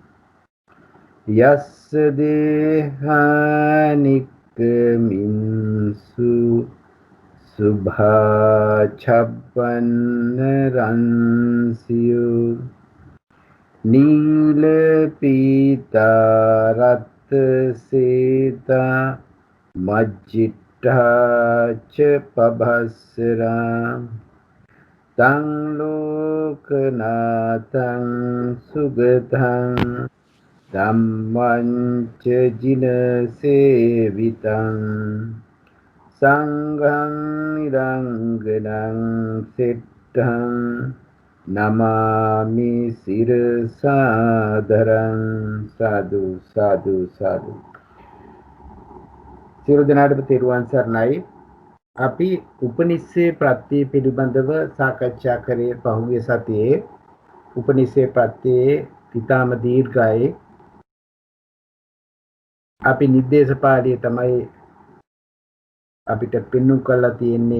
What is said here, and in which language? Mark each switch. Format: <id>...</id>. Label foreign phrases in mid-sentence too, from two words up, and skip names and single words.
<pi>යස්ස දේහානික්කමින්සු සුභාචබ්බන්න රන්සියු නීල පීතා රත් සේතා මජ්ජිට්ඨාච පබස්සරා තං ලෝකනාතං සුගතං ධම්මං ච ජින සේවිතං සංඝං නිරංගනං සෙට්ඨං නමාමි සිරසාදරං. සාදු සාදු සාදු.</pi> <si>සියලු දෙනාටම තෙරුවන් සරණයි. අපි උපනිෂේ ප්‍රත්‍ය පිළිබඳව සාකච්ඡා කරේ පහුගිය සතියේ. උපනිෂේ ප්‍රත්‍යයේ ඊටාම දීර්ඝයි. අපි නිर्देश පාළිය තමයි අපිට පෙන්වු කරලා තියෙන්නේ.</si>